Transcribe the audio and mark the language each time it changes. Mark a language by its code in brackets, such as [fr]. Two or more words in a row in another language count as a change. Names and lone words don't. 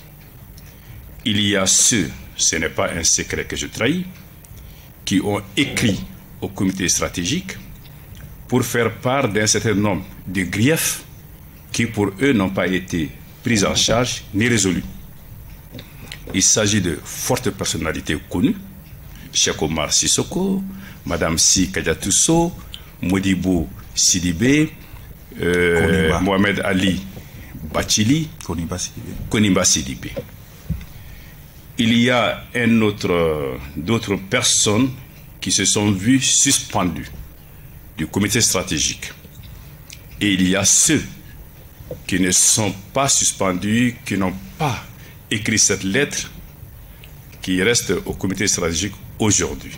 [fr] Il y a ceux, ce n'est pas un secret que je trahis, qui ont écrit au comité stratégique pour faire part d'un certain nombre de griefs qui pour eux n'ont pas été pris en charge ni résolus. Il s'agit de fortes personnalités connues, Cheikh Omar Sissoko, Madame Si Kadiatousso, Modibo Sidibé, Mohamed Ali Bachili, Koniba Sidibé. Il y a d'autres personnes qui se sont vues suspendues du comité stratégique. Et il y a ceux qui ne sont pas suspendus, qui n'ont pas écrit cette lettre, qui restent au comité stratégique aujourd'hui.